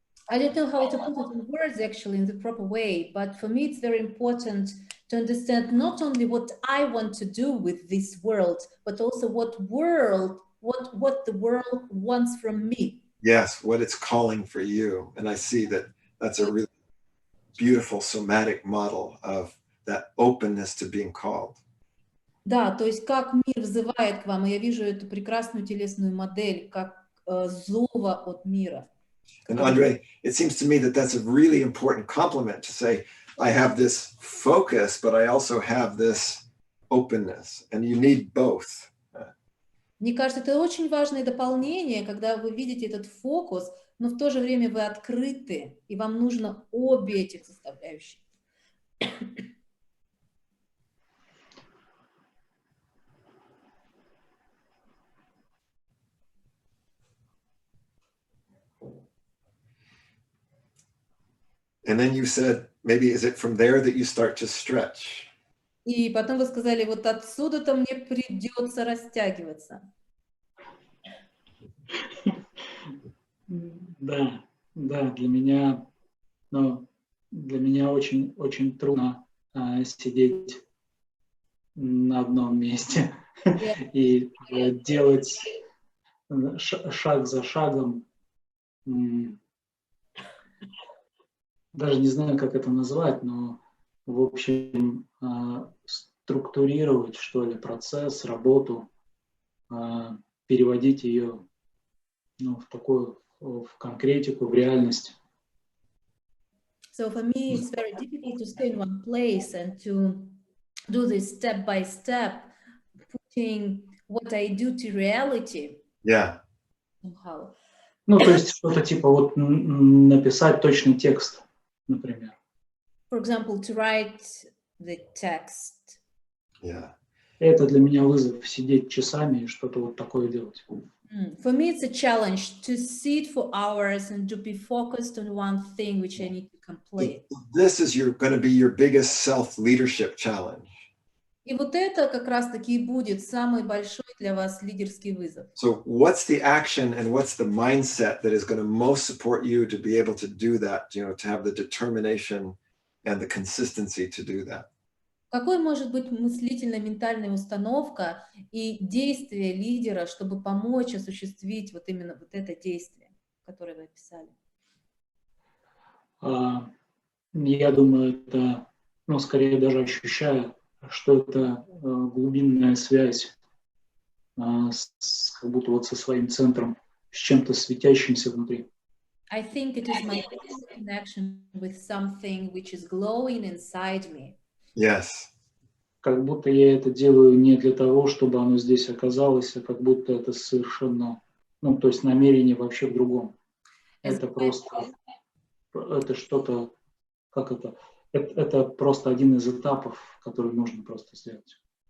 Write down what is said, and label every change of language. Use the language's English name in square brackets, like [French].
[English] I don't know how to put it in words actually in the proper way, but for me it's very important to understand not only what I want to do with this world, but also what the world wants from me. Yes, what it's calling for you. And I see that that's a really beautiful somatic model of that openness to being called. [Russian] Да, то есть как мир взывает к вам, и я вижу эту прекрасную телесную модель, как зова от мира. [English] And Andre, it seems to me that that's a really important compliment to say, I have this focus, but I also have this openness, and you need both. [Russian] Мне кажется, это очень важное дополнение, когда вы видите этот фокус, но в то же время вы открыты, и вам нужно обе этих составляющих. [English] And then you said, maybe is it from there that you start to stretch? [Russian] И потом вы сказали, вот отсюда-то мне придется растягиваться. Да, для меня очень, очень трудно сидеть на одном месте и делать шаг за шагом. Даже не знаю, как это назвать, но, в общем, структурировать, что ли, процесс, работу, переводить ее в конкретику, в реальность. [English] So for me, it's very difficult to stay in one place and to do this step by step, putting what I do to reality. Yeah. Somehow. [Russian] Ну, то есть что-то типа вот написать точный текст, например. [English] For example, to write the text. Yeah. [Russian] Это для меня вызов сидеть часами и что-то вот такое делать. [English] For me, it's a challenge to sit for hours and to be focused on one thing which I need to complete. This is going to be your biggest self-leadership challenge. [Russian] И вот это как раз-таки и будет самый большой для вас лидерский вызов. [English] So what's the action and what's the mindset that is going to most support you to be able to do that, to have the determination and the consistency to do that? [Russian] Какой может быть мыслительная, ментальная установка и действие лидера, чтобы помочь осуществить вот именно вот это действие, которое вы описали? Я думаю, это, скорее даже ощущаю, что это глубинная связь как будто вот со своим центром, с чем-то светящимся внутри. [English] I think it is my connection with something which is glowing inside me. Yes. [Russian] Как будто я это делаю не для того, чтобы оно здесь оказалось, а как будто это совершенно, то есть намерение вообще в другом. Это просто, это что-то, как это? Это просто один из этапов, который нужно просто сделать.